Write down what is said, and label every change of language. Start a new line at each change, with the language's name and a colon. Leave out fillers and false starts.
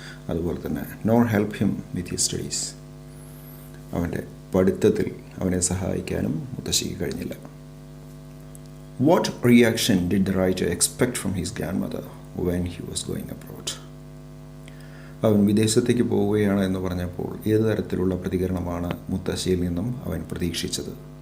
Malayalam: അതുപോലെ തന്നെ
English: nor help him with his studies.
Malayalam: അവൻ്റെ പഠിത്തത്തിൽ അവനെ സഹായിക്കാനും മുത്തശ്ശിക്ക് കഴിഞ്ഞില്ല.
English: What reaction did the writer expect from his grandmother when he was going abroad?
Malayalam: അവൻ വിദേശത്തേക്ക് പോവുകയാണ് എന്ന് പറഞ്ഞപ്പോൾ ഏത് തരത്തിലുള്ള പ്രതികരണമാണ് മുത്തശ്ശിയിൽ നിന്നും അവൻ പ്രതീക്ഷിച്ചത്?